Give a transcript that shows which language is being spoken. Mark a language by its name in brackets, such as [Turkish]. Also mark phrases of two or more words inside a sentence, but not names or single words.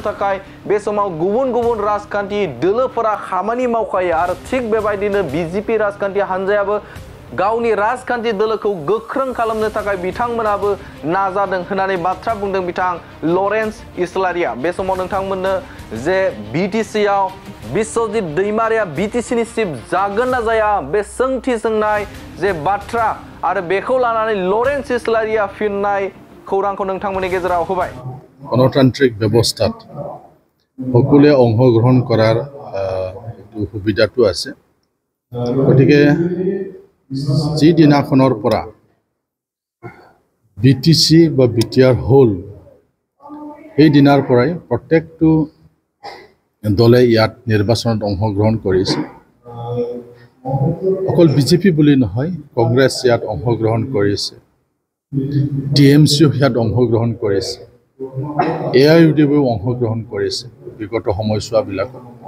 [Bodo] थाखाय बे समाव गुबुन गुबुन राजखान्थि दोलोफोरा खामानि मावखायो आरो थिग बेबायदिनो बीजेपी राजखान्थि हानजायाबो गावनि राजखान्थि दोलोखौ गोख्रों खालामनो थाखाय बिथांमोनाबो नाजादों होननानै बाथ्रा बुंदों बिथां लरेन्स इस्लारिया बे समाव नोंथांमोननो जे बीटीसी आव बिश्वजित दैमारिया बीटीसी नि चिफ जागोन ना जाया बे सोंथि सोंनाय जे बाथ्रा आरो बेखौ लानानै लरेन्स इस्लारिया फिननाय खौरांखौ नोंथांमोननि गेजेराव होबाय [Assamese] গণতান্ত্রিক ব্যৱস্থাত সকলোৱে অংশগ্ৰহণ কৰাৰ সুবিধাটো আছে গতিকে যি দিনাখনৰ পৰা बीटीसी বা বিটিআৰ হল এই দিনাৰ পৰাই প্ৰত্যেকটো দলে ইয়াত নিৰ্বাচনত অংশগ্ৰহণ কৰিছে অকল বিজেপি বুলি নহয় কংগ্ৰেছ ইয়াত অংশগ্ৰহণ কৰিছে টিএমচিও ইয়াত অংশগ্ৰহণ কৰিছে এআইইউডিএফও অংশগ্ৰহণ কৰিছে বিগত সময়ছোৱাবিলাকত